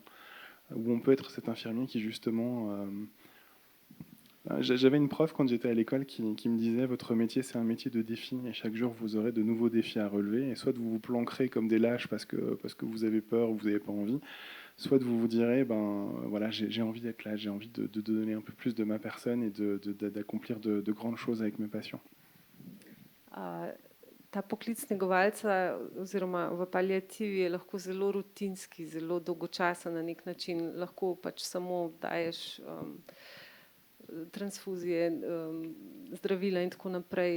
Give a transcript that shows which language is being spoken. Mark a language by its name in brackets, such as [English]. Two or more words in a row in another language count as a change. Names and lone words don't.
[French] Ou on peut être cet infirmier qui justement... J'avais une prof quand j'étais à l'école qui me disait: votre métier c'est un métier de défi et chaque jour vous aurez de nouveaux défis à relever, et soit vous vous planquerez comme des lâches parce que vous avez peur ou vous n'avez pas envie, soit vous vous direz voilà, j'ai envie d'être là, j'ai envie de donner un peu plus de ma personne et d'accomplir de grandes choses avec mes patients. [Slovenian] Ta poklic negovalca oziroma v paliativi je lahko zelo rutinski, zelo dolgočasen na nek način, lahko pač samo daješ transfuzije, zdravila in tako naprej.